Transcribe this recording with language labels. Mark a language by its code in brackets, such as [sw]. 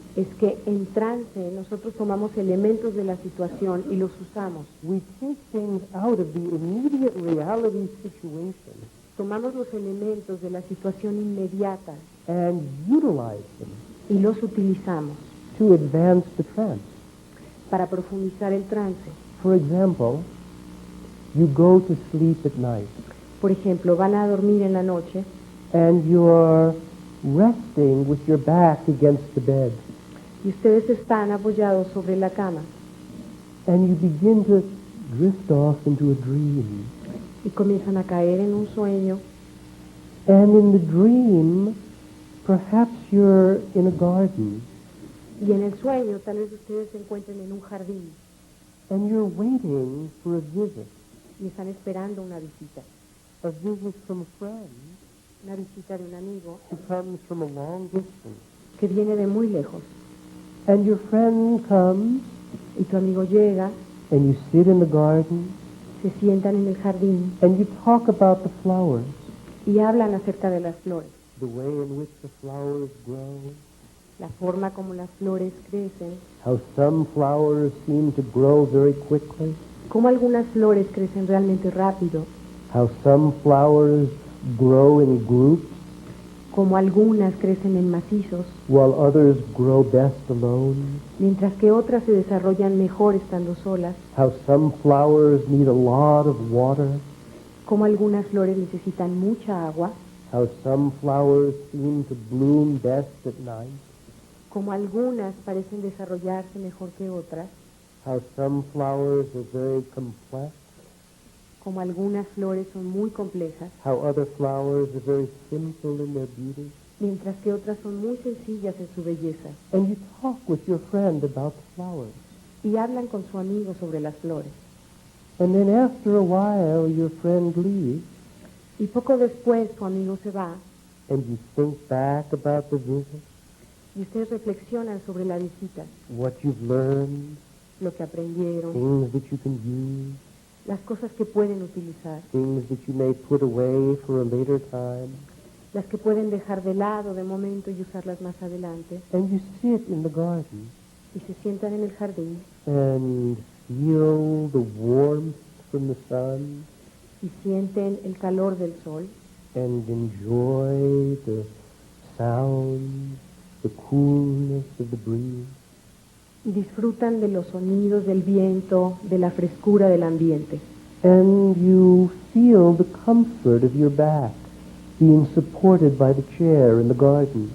[es] es que en trance nosotros tomamos elementos de la situación y los usamos. [en] We take things out of the immediate reality situation [es] Tomamos los elementos de la situación inmediata [en] and utilize them [es] y los utilizamos [en] to advance the trance. [es] para profundizar el trance. [en] For example, you go to sleep at night [es] Por ejemplo, van a dormir en la noche [en] and you're resting with your back against the bed [es] y ustedes están apoyados sobre la cama [en] and you begin to drift off into a dream. [es] y comienzan a caer en un sueño, [en] And in the dream, perhaps you're in a garden [es] y en el sueño tal vez ustedes se encuentren en un jardín [en] And you're waiting for a visit [es] y están esperando una visita [en] from a friend [es] una visita de un amigo [en] who comes from a long distance. [es] que viene de muy lejos. [en] And your friend comes, [es] Y tu amigo llega, [en] and you sit in the garden, [es] se sientan en el jardín [en] and you talk about the flowers, [es] y hablan acerca de las flores, [en] the way in which the flowers grow, [es] la forma como las flores crecen, [en] how some flowers seem to grow very quickly, [es] cómo algunas flores crecen realmente rápido, [en] how some flowers grow in groups, [es] cómo algunas crecen en macizos, [en] while others grow best alone, [es] mientras que otras se desarrollan mejor estando solas, [en] how some flowers need a lot of water, [es] cómo algunas flores necesitan mucha agua, [en] how some flowers seem to bloom best at night, [es] cómo algunas parecen desarrollarse mejor que otras, [en] how some flowers are very complex, [es] como algunas flores son muy complejas, [en] how other flowers are very simple in their beauty. [es] mientras que otras son muy sencillas en su belleza. [en] And you talk with your friend about the flowers. [es] Y hablan con su amigo sobre las flores. [en] And then after a while, your friend leaves, [es] Y poco después su amigo se va [en] and you think back about the visit, [es] y ustedes reflexionan sobre la visita, [en] what you've learned, [es] lo que aprendieron, [en] things that you can use, [es] las cosas que pueden utilizar, [en] things that you may put away for a later time. [es] las que pueden dejar de lado de momento y usarlas más adelante. [en] And you sit in the garden [es] Y se sientan en el jardín [en] and feel the warmth from the sun [es] y sienten el calor del sol [en] and enjoy the sound, the coolness of the breeze. [es] y disfrutan de los sonidos del viento, de la frescura del ambiente. [en] And you feel the comfort of your back being supported by the chair in the garden.